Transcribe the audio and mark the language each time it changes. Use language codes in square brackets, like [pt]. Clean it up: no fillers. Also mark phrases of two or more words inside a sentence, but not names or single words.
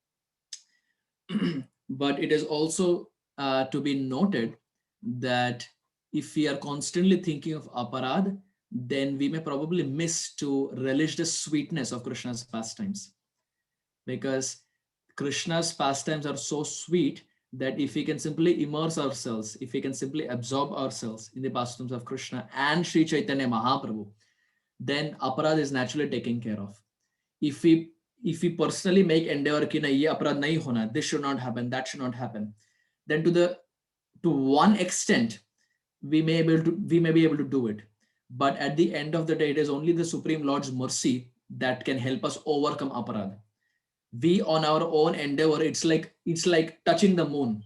[en] But it is also to be noted that if we are constantly thinking of aparadh, then we may probably miss to relish the sweetness of Krishna's pastimes, because Krishna's pastimes are so sweet that if we can simply immerse ourselves, if we can simply absorb ourselves in the pastimes of Krishna and Sri Chaitanya Mahaprabhu, then aparadh is naturally taken care of. If we personally make endeavor [hi] कि नहीं, ये अपराध नहीं होना, [en] this should not happen, that should not happen, then to one extent we may be able to do it. But at the end of the day, it is only the Supreme Lord's mercy that can help us overcome aparadh. We on our own endeavor, it's like touching the moon.